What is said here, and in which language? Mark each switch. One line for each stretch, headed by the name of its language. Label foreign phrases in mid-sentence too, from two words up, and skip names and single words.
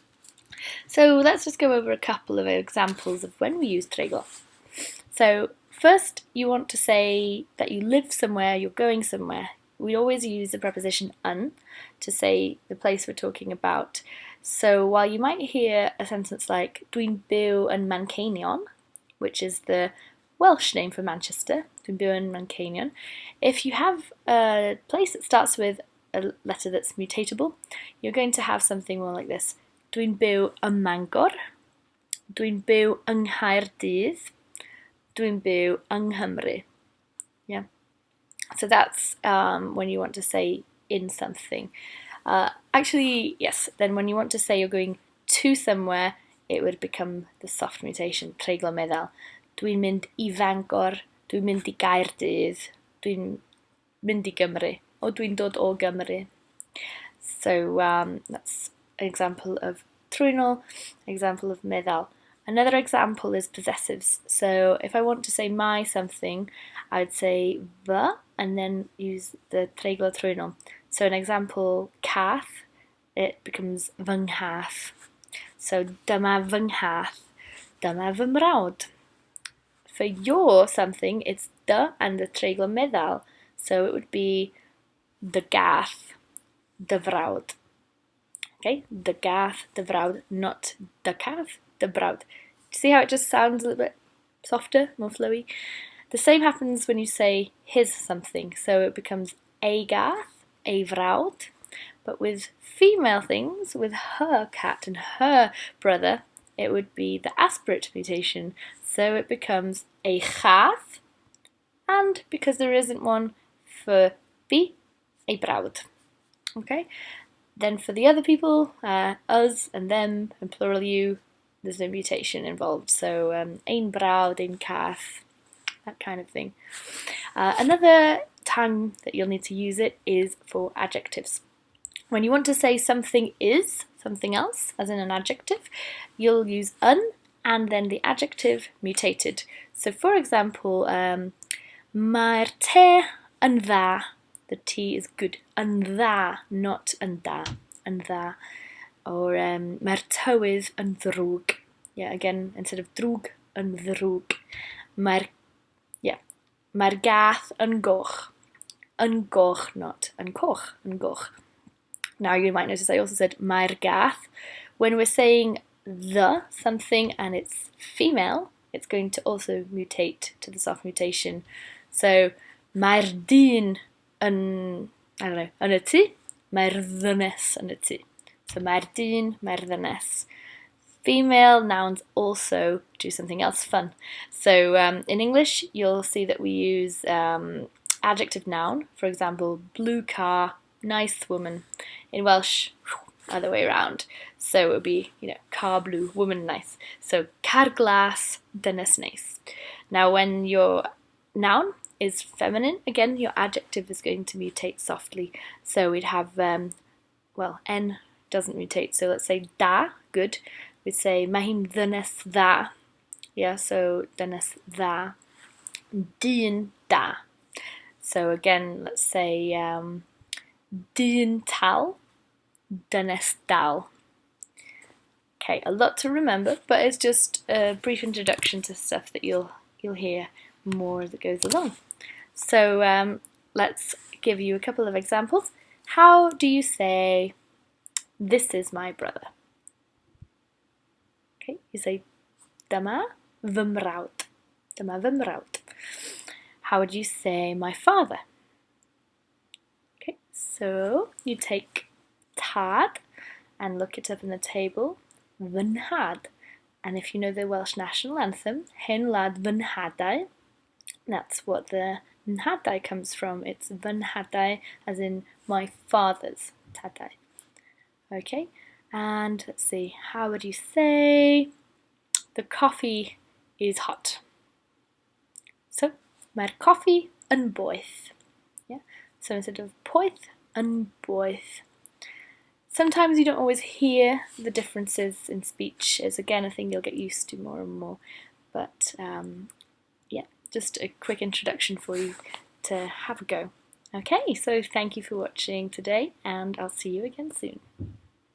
English: So let's just go over a couple of examples of when we use Treiglo. So first, you want to say that you live somewhere, you're going somewhere. We always use the preposition yn to say the place we're talking about. So while you might hear a sentence like
Welsh: dwi'n byw yn Manceinion,
English: which is the Welsh name for Manchester,
Welsh: dwi'n byw yn Manceinion,
English: if you have a place that starts with a letter that's mutatable, you're going to have something more like this.
Welsh: Dwi'n byw ym Mangor, dwi'n byw yng Nghaerdydd, dwi'n byw yng Nghymru.
English: Yeah. So that's when you want to say in something. Actually, yes, then when you want to say you're going to somewhere, it would become the soft mutation,
Welsh: treiglo meddal. Dwi'n mynd I Fangor, dwi'n mynd I Gaerdydd, dwi'n mynd I Gymru, or dwi'n dod o Gymru.
English: So that's an example of trwynol, example of meddal. Another example is possessives. So if I want to say my something, I'd say fy, and then use the
Welsh: treiglo trwynol.
English: So an example, cath, it becomes
Welsh: fy nghath. So dyma fy nghath, dyma fy mrawd.
English: For your something, it's dy and the
Welsh: treiglo meddal.
English: So it would be
Welsh: dy gath, dy frawd. Okay, dy gath, dy frawd, not dy cath, dy brawd.
English: See how it just sounds a little bit softer, more flowy? The same happens when you say his something. So it becomes
Welsh: a gath, a frawd.
English: But with female things, with her cat and her brother, it would be the aspirate mutation. So it becomes
Welsh: a chath,
English: and because there isn't one for be,
Welsh: a brawd.
English: Okay? Then for the other people, us and them and plural you, there's no mutation involved.
Welsh: So ein brawd, ein cath,
English: that kind of thing. Another time that you'll need to use it is for adjectives. When you want to say something is something else, as in an adjective, you'll use yn and then the adjective mutated. So for example,
Welsh: mae'r te yn dda.
English: The tea is good.
Welsh: Yn dda, not yn da. Yn dda. Or mae'r tywydd yn ddrwg.
English: Yeah, again, instead of
Welsh: drwg, yn ddrwg. Mae'r gath yn goch. Yn goch, not yn coch. Yn goch.
English: Now you might notice I also said
Welsh: mae'r gath.
English: When we're saying the something and it's female, it's going to also mutate to the soft mutation. So
Welsh: mae'r dyn yn,
English: I don't know,
Welsh: yn y tŷ, mae'r ddynes yn y tŷ. So mae'r dyn, mae'r ddynes.
English: Female nouns also do something else fun. So in English, you'll see that we use adjective noun. For example, blue car, nice woman. In Welsh, other way around. So it would be, car blue, woman nice.
Welsh: So car glas, dynes nice.
English: Now when your noun is feminine, again, your adjective is going to mutate softly. So we'd have, N doesn't mutate. So let's say da, good. We'd say
Welsh: mae hi'n ddynes dda. Yeah, so dynes dda. Dyn da.
English: So again, let's say
Welsh: dyn tal, dynes dal.
English: Okay, a lot to remember, but it's just a brief introduction to stuff that you'll hear more as it goes along. So let's give you a couple of examples. How do you say, this is my brother? Okay, you say,
Welsh: dyma fy mrawd. Dyma fy mrawd.
English: How would you say, my father? Okay, so you take tad and look it up in the table,
Welsh: fy nhad.
English: And if you know the Welsh national anthem,
Welsh: hen wlad fy nhadau,
English: that's what the nhadau comes from. It's
Welsh: fy nhadau,
English: as in my father's tadau. Okay, and let's see, how would you say, the coffee is hot? So,
Welsh: mae'r coffee yn boeth.
English: Yeah, so instead of poeth,
Welsh: yn boeth.
English: Sometimes you don't always hear the differences in speech. It's again a thing you'll get used to more and more. But yeah, just a quick introduction for you to have a go. Okay, so thank you for watching today, and I'll see you again soon.